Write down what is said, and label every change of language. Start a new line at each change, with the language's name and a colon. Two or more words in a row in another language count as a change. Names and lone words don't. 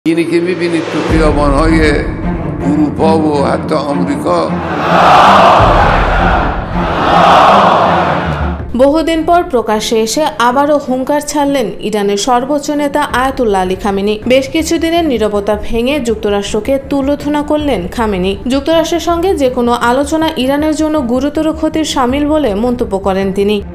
Persian: اینی که میبینید تو خیابان‌های اروپا و حتی آمریکا
Bangla: বহুদিন পর প্রকাশ্যে এসে আবারও হুঙ্কার ছাড়লেন ইরানের সর্বোচ্চ নেতা আয়াতুল্লাহ আলী খামেনি। বেশ কিছুদিনের নীরবতা ভেঙে যুক্তরাষ্ট্রকে তুলোধনা করলেন খামেনি। যুক্তরাষ্ট্রের সঙ্গে যে কোনো আলোচনা ইরানের জন্য গুরুতর ক্ষতির শামিল বলে মন্তব্য করেন তিনি।